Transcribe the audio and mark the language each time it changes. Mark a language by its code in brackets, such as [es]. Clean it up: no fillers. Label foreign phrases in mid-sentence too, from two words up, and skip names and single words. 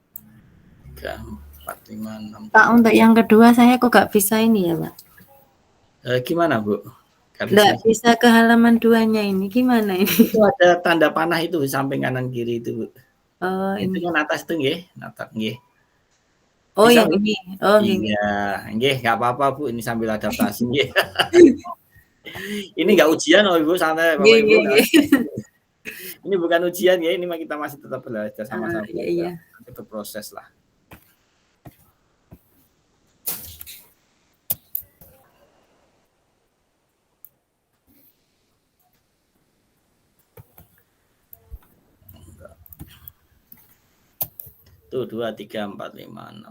[id] 3, 4, 5, 6. Pak, untuk yang kedua saya kok gak bisa ini ya, Pak? Gimana Bu? Nggak bisa ke halaman 2-nya ini, gimana ini? Itu ada tanda panah itu samping kanan kiri itu Bu. Oh, Itu ini. yang atas itu nggih, natap nggih. Oh, Bisa, yang Bu? ini. Oh, gini. Iya, nggih, nggak apa-apa Bu, ini sambil adaptasi nggih. Ini nggak ujian loh Ibu, santai Bapak Ibu. Ini bukan ujian ya, ini kita masih tetap belajar sama-sama. Iya. Itu proses lah. Tuh 2, 3, 4, 5, 6.